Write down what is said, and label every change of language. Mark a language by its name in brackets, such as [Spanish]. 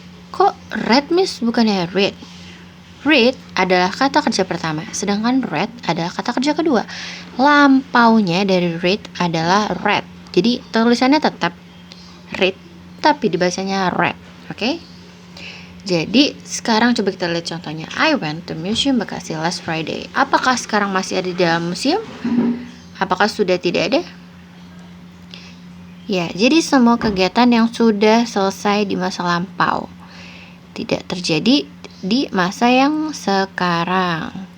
[Indonesian] Kok read miss bukannya read? Read adalah kata kerja pertama, sedangkan read adalah kata kerja kedua. Lampaunya dari read adalah read. Jadi tulisannya tetap read, tapi dibacanya read. Oke? Jadi sekarang coba kita lihat contohnya. [English] I went to Museum Bekasi last Friday. [Indonesian] Apakah sekarang masih ada di dalam museum? Apakah sudah tidak ada? Ya, jadi semua kegiatan yang sudah selesai di masa lampau tidak terjadi di masa yang sekarang.